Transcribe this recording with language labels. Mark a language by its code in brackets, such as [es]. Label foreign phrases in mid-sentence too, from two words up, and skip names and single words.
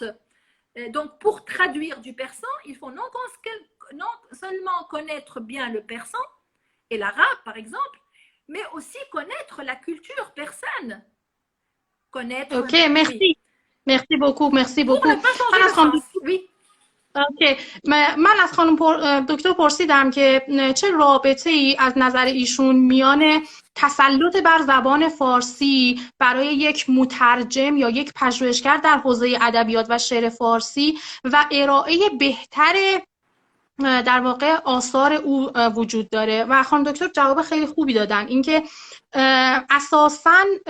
[fr] Donc, pour traduire du persan, il faut non seulement connaître bien le persan et l'arabe, par exemple, mais aussi connaître la culture persane. Ok, merci. Oui. Merci beaucoup. Pour ne pas changer le sens. Oui. [fa] اوکی. من از خانم دکتر پرسیدم که چه رابطه ای از نظر ایشون میان تسلط بر زبان فارسی برای یک مترجم یا یک پژوهشگر در حوزه ادبیات و شعر فارسی و ارائه بهتر در واقع آثار او وجود داره و خانم دکتر جواب خیلی خوبی دادن، اینکه اساساً